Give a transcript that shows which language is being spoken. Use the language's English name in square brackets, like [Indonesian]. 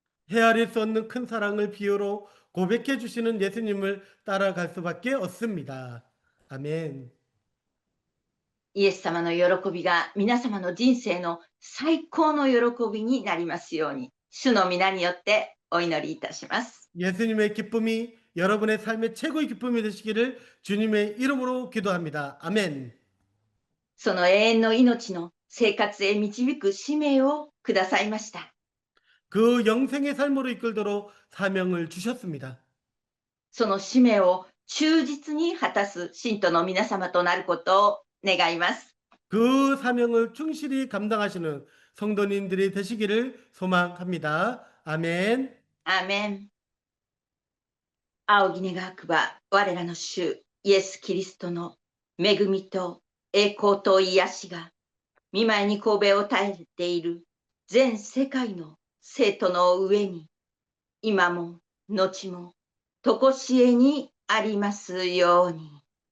[Korean] 헤아릴 수 없는 큰 사랑을 비유로 고백해 주시는 예수님을 따라갈 수밖에 없습니다. 아멘. [Japanese] イエス様の喜びが皆様の人生の最高の喜びになりますように、主の皆によってお祈りいたします。 [Korean] 예수님의 기쁨이 여러분의 삶의 최고의 기쁨이 되시기를 주님의 이름으로 기도합니다. 아멘. [Japanese] その永遠の命の生活へ導く使命をくださいました。 [Korean] 그 영생의 삶으로 이끌도록 사명을 주셨습니다. [Japanese] その使命を忠実に果たす信徒の皆様となることを願います。 [Korean] 그 사명을 충실히 감당하시는 성도님들이 되시기를 소망합니다. 아멘. [Japanese] アーメン。仰ぎ願くば我らの主イエス・キリストの恵みと栄光と癒しが御前に頭を垂れている全世界の生徒の上に今も後もとこしえにありますように。